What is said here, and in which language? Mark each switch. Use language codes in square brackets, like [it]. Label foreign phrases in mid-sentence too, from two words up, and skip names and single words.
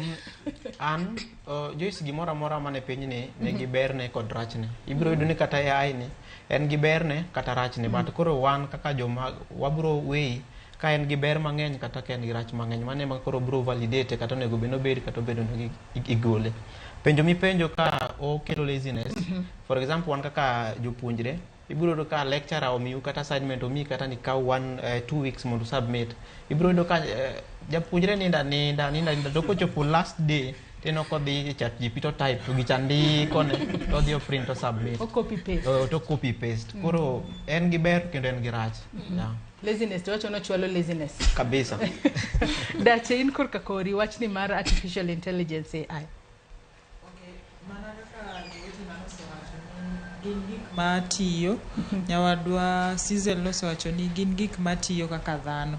[luo] An Joyce gimoro amora mane piny ni nigi berne kod rachne. Ibiro yudo ni kata AI ni en gi berne kata rachne, but koro wan kaka joma wabro wei ka en gi ber mang'eny kata ka en gi rach mang'eny, mane ma koro bro validate kata onego beno bed kata obedo no igole. Penjo mi penjo ka okelo laziness. [en] For example, [luo] wan kaka jopuonjre, ibiro yudo ka lecturer omiu kata assignment omi kata ni ka 2 weeks mondo submit. Ibiro yudo ka japuonjre ninda to kochopo [en] last day [luo] teno kodhi ChatGPT to type to gichandi kone to dhi print to submit. [en] O copy paste. To copy paste. [luo] Koro en gi ber kendo en gi rach. Laziness to wacho no chwalo laziness kabisa. Dache in korka kori wach ni mar [en] artificial intelligence AI. [luo] Gin gik matiyo, nyawadwa Sizel nosewacho ni gin gik matiyo kaka dhano.